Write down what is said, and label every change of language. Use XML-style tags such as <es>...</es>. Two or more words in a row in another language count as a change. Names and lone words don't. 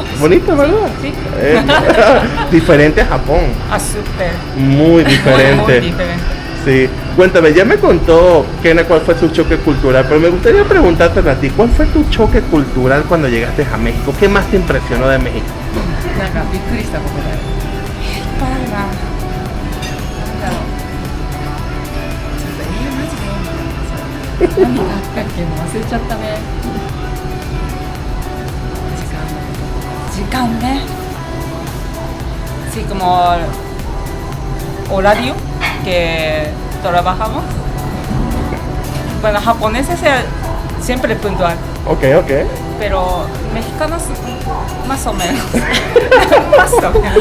<es>Bonito, ¿verdad? Sí. Diferente a Japón. Súper. Muy diferente. Muy diferente. Sí. Cuéntame, ya me contó Kena cuál fue su choque cultural, pero me gustaría preguntarte a ti, ¿cuál fue tu choque cultural cuando llegaste a México? ¿Qué más te impresionó de México?</es> <ja>なんかびっくりしたことだよ。なんだろう。ちょっとマジで何があったっけもう忘れちゃったね。時間ね。</ja> <es>Sí, como horario que trabajamos. Bueno, japoneses siempre puntual, Ok. pero mexicanos más o menos. Más o menos.</es>